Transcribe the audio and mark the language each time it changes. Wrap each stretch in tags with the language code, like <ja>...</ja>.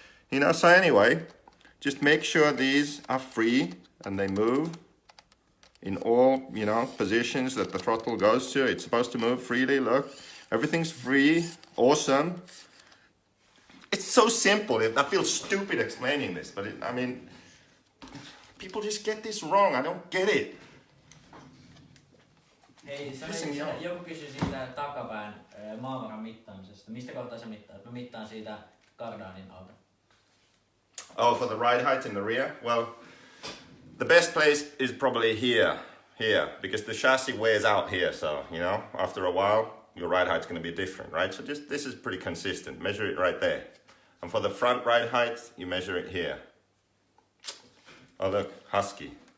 <en>You know, so anyway, just make sure these are free and they move in all, you know, positions that the throttle goes to. It's supposed to move freely, look. Everything's free, awesome. It's so simple. I feel stupid explaining this, but I mean, people just get this wrong. I don't get it.</en> <fi>Hei, joku kysyi siitä takapään maavaran mittaamisesta. Mistä kohtaa sä mittaat? Mä mittaan siitä Kardanin alta.</fi> <en>Oh, for the ride height in the rear? Well, the best place is probably here, because the chassis wears out here, so, you know, after a while, your ride height's going to be different, right? So just, this is pretty consistent. Measure it right there. And for the front ride height, you measure it here. Oh look, Husky.</en>